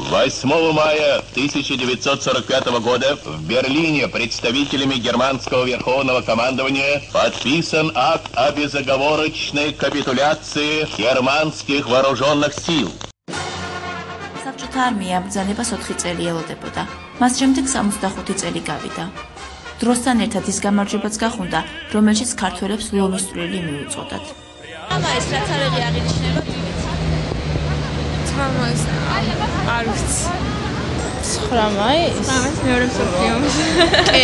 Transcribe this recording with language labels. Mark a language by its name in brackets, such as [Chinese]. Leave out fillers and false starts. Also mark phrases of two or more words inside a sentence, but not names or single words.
[Russian] 8 мая 1945 года в Берлине представителями германского верховного командования подписан акт о безоговорочной капитуляции германских вооруженных сил. [Georgian] საბჭოთა არმია აბრძანებას 4 წელი ელოდებოდა. მას შემდეგ 65 წელი გავიდა. დროსთან ერთად ის გამარჯვებაც გახუნდა, რომელშიც ქართველებს ლომის წვლილი მიუწოდათ. ამას რაც არის აღინიშნება თამას არ ვიცი 9 მაის მეორე მსოფლიო ომი კი